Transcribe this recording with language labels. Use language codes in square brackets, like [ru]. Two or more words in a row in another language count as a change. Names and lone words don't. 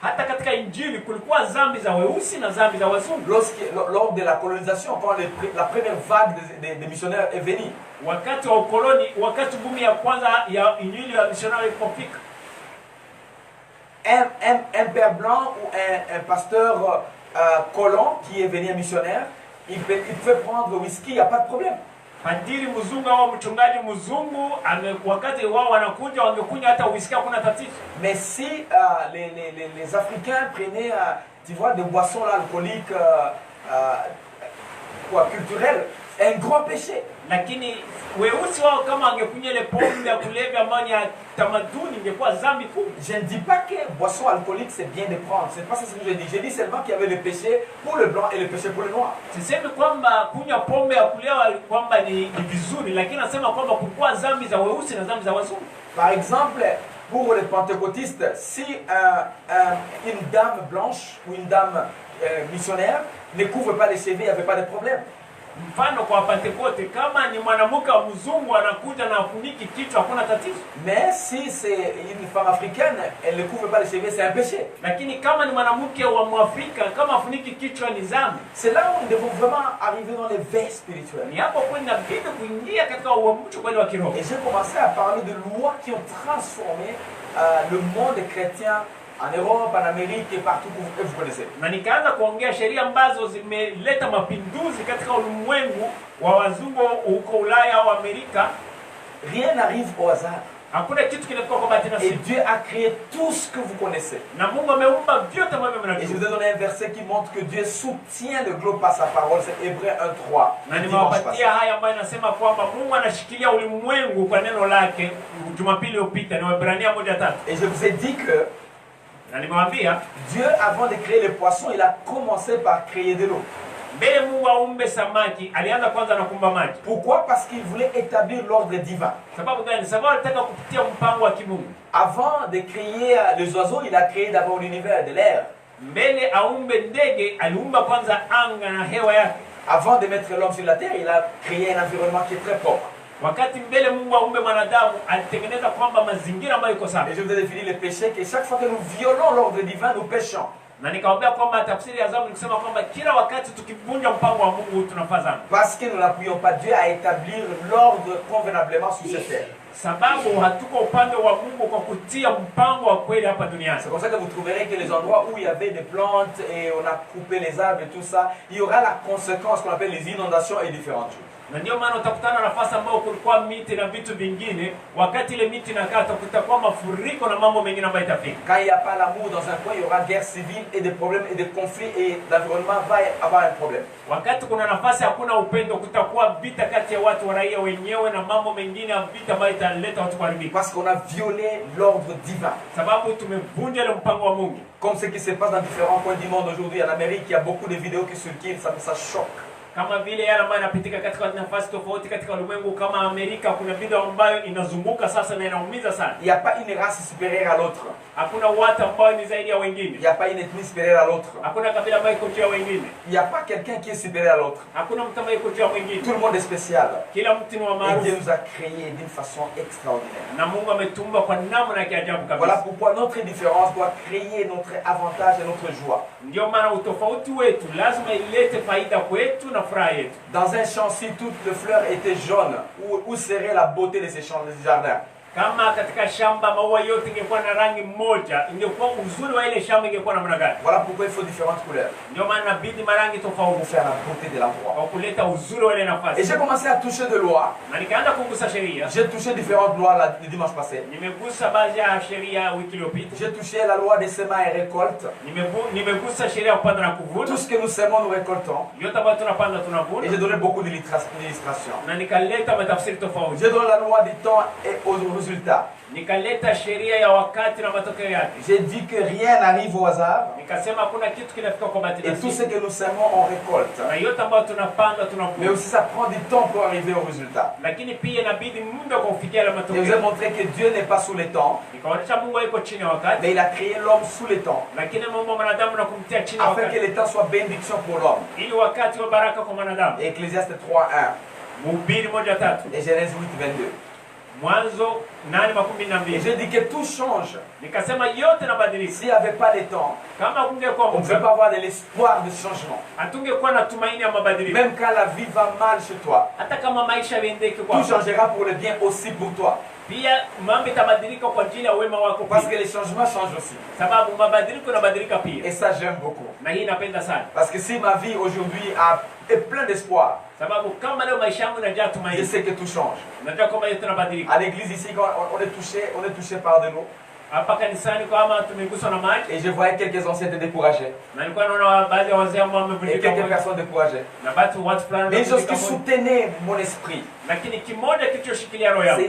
[fr] Lors de la colonisation, quand la première vague des missionnaires est venue, un père blanc ou un pasteur colon qui est venu un missionnaire, il peut prendre le whisky, il n'y a pas de problème. [sw] Padiri mzungu au mchungaji mzungu wakati wao wanakuja wangekunywa hata whisky hakuna tatizo. [fr] Mais si les Africains prenaient tu vois des boissons là, alcooliques culturelles, un grand péché. [sw] Lakini weusi wao kama wangekunywa ile pombe ya kulevya ambayo ya tamaduni ingekuwa dhambi kubwa. [fr] Je ne dis pas que boisson alcoolique c'est bien de prendre, c'est pas ça ce que je dis. Je dis seulement qu'il y avait le péché pour le blanc et le péché pour le noir. [sw] Sisemi kwamba kunywa pombe ya kulewa kwamba ni vizuri, lakini nasema kwamba kulikuwa dhambi za weusi na dhambi za wazungu. [fr] Par exemple, pour les pentecôtistes, si une dame blanche ou une dame missionnaire ne couvre pas les cheveux, il n'y avait pas de problème. [sw] Mfano kwa Pentekoste kama ni mwanamke mzungu anakuja na afuniki kichwa hakuna tatizo. [fr] Mais si c'est une femme africaine, elle ne couvre pas les cheveux, c'est un péché. [sw] Lakini kama ni mwanamke wa Mwafrika kama afuniki kichwa ni dhambi. [fr] C'est là où nous devons vraiment arriver dans l'éveil spirituel. [sw] Ni hapo kwa inabidi kuingia katika uamsho kweli wa kiroho. [fr] Et j'ai commencé à parler de lois qui ont transformé le monde chrétien en Europe, en Amérique et partout que vous connaissez. [sw] Na nikaanza kuongea sheria ambazo zimeleta mapinduzi katika ulimwengu wa wazungu huko Ulaya au Amerika. [fr] Rien n'arrive au hasard. [sw] Hakuna kitu kinatoka kwa bahati nasibu. [fr] Et Dieu a créé tout ce que vous connaissez. [sw] Na Mungu ameumba vyote ambavyo mnajua. [fr] Et je vous ai donné un verset qui montre que Dieu soutient le globe par sa parole, c'est Hébreux 1:3. [sw] Na nimewapatia haya ambayo inasema kwamba Mungu anashikilia ulimwengu kwa neno lake Jumapili iliyopita ni Waebrania 1:3. [fr] Et je vous ai dit que Dieu, avant de créer les poissons, il a commencé par créer de l'eau. Pourquoi? Parce qu'il voulait établir l'ordre divin. Avant de créer les oiseaux, il a créé d'abord l'univers, de l'air. Avant de mettre l'homme sur la terre, il a créé un environnement qui est très propre. [sw] Wakati mbele Mungu aumbe mwanadamu alitengeneza kwamba mazingira ambayo iko sawa. [fr] Et je vous ai défini le péché que chaque fois que nous violons l'ordre divin, nous péchons. [sw] Na nikawaambia kwamba tafsiri ya dhambi ni kusema kwamba kila wakati tukivunja mpango wa Mungu tunafanya dhambi. [fr] Parce que nous n'appuyons pas Dieu à établir l'ordre convenablement sur cette terre. [sw] Sababu hatuko upande wa Mungu kwa kutia mpango wa kweli hapa duniani. [fr] C'est comme ça que vous trouverez que les endroits où il y avait des plantes et on a coupé les arbres et tout ça, il y aura la conséquence qu'on appelle les inondations et différentes choses. [sw] Na ndio maana utakutana nafasi ambayo kulikuwa miti na vitu vingine, wakati ile miti inakata kutakuwa mafuriko na mambo mengine ambayo itafika. [fr] Quand il n'y a pas l'amour dans un coin, il y aura guerre civile et des problèmes et des conflits et l'environnement va avoir un problème. [sw] Wakati kuna nafasi hakuna upendo kutakuwa vita kati ya watu wa raia wenyewe na mambo mengine ya vita ambayo italeta watu kuharibika. [fr] Parce qu'on a violé l'ordre divin. [sw] Sababu tumevunja ile mpango wa Mungu. [fr] Comme ce qui se passe dans différents coins du monde aujourd'hui, en Amérique, il y a beaucoup de vidéos qui circulent, ça choque. [sw] Kama vile yale ambayo yanapitika katika nafasi tofauti katika ulimwengu kama Amerika, kuna video ambayo inazunguka sasa na inaumiza sana. [fr] Il n'y a pas une race supérieure à l'autre. [sw] Hakuna watu ambao ni zaidi ya wengine. [fr] Il n'y a pas une ethnie supérieure à l'autre. [sw] Hakuna kabila ambayo iko juu ya wengine. [fr] Il n'y a pas quelqu'un qui est supérieur à l'autre. [sw] Hakuna mtu ambaye iko juu ya mwingine. [fr] Tout le monde est spécial. [sw] Kila mtu ni wa maarufu. [fr] Et Dieu nous a créés d'une façon extraordinaire. [sw] Na Mungu ametumba kwa namna ya ajabu kabisa. [fr] Voilà pourquoi notre différence doit créer notre avantage et notre joie. [sw] Ndio maana utofauti wetu lazima ilete faida kwetu na furaha yetu. [fr] Dans un champ, si toutes les fleurs étaient jaunes, où serait la beauté de ces champs, de ces jardins? [sw] Kama katika shamba maua yote ingekuwa na rangi moja, ingekuwa uzuri wa ile shamba ingekuwa namna gani? [fr] Voilà pourquoi il faut différentes couleurs. [sw] Ndio maana inabidi marangi tofauti [fr] pour faire la beauté de l'endroit. [sw] Kwa kuleta uzuri wa ile nafasi. [fr] Et j'ai commencé à toucher de lois. [sw] Na nikaanza kugusa sheria. [fr] J'ai touché différentes lois le dimanche passé. [sw] Nimegusa baadhi ya sheria wiki iliyopita. [fr] J'ai touché la loi des semences et récoltes. [sw] Nimegusa sheria ya kupanda na kuvuna. [fr] Tout ce que nous semons, nous récoltons. [sw] Yote ambayo tunapanda tunavuna. [fr] Et j'ai donné beaucoup d'illustrations. [sw] Na nikaleta matafsiri tofauti. [fr] J'ai donné la loi du temps et aux résultats. [sw] Nikaleta sheria ya wakati na matokeo yake. [fr] J'ai dit que rien n'arrive au hasard. [sw] Nikasema hakuna kitu kinafika kwa bahati nasibu. [fr] Et tout ce que nous semons, on récolte. [sw] Na yote ambayo tunapanda tunavuna. [fr] Mais aussi ça prend du temps pour arriver au résultat. [sw] Lakini pia inabidi muda kwa kufikia ile matokeo. [fr] Je vous ai montré que Dieu n'est pas sous les temps. [sw] Nikaonyesha Mungu yuko chini ya wakati. [fr] Mais il a créé l'homme sous les temps. [sw] Lakini Mungu mwanadamu na kumtia chini ya wakati. [fr] Afin que les temps soient bénédiction pour l'homme. [sw] Ili wakati wa baraka kwa mwanadamu. [fr] Ecclésiaste 3:1. [sw] Mhubiri 1:3. [fr] Et Genèse 8:22. [sw] Mwanzo 8:12. [fr] J'ai dit que tout change. [sw] Nikasema yote nabadilika. [fr] S'il n'y avait pas les temps, [sw] kama kungekuwa [fr] on ne peut pas avoir de l'espoir de changement. [sw] Hatungekuwa na tumaini ya mabadiliko. [fr] Même quand la vie va mal chez toi, [sw] hata kama maisha yaendeke [fr] tout changera pour le bien aussi pour toi. [sw] Pia mambo itabadilika kwa ajili ya wema wako. [fr] Parce que les changements changent aussi. [sw] Sababu mabadiliko yanabadilika pia. [fr] Et ça j'aime beaucoup. [sw] Na hii napenda sana. [fr] Parce que si ma vie aujourd'hui est pleine d'espoir, [sw] sababu kama leo maisha yangu yanajaa tumaini, [fr] je sais que tout change. [sw] Najua kama yote yanabadilika. [fr] À l'église ici, quand on est touché par de l'eau. [sw] Hapa kanisani kama tumeguswa na maji. [fr] Et je voyais quelques anciens étaient découragés. [sw] Na nilikuwa naona baadhi ya wazee ambao wamevunjika. [fr] Et quelques personnes découragées. [sw] Na watu fulani. [fr] Mais une chose qui soutenait mon esprit. [sw] Lakini kimoja kilichoshikilia roho yangu.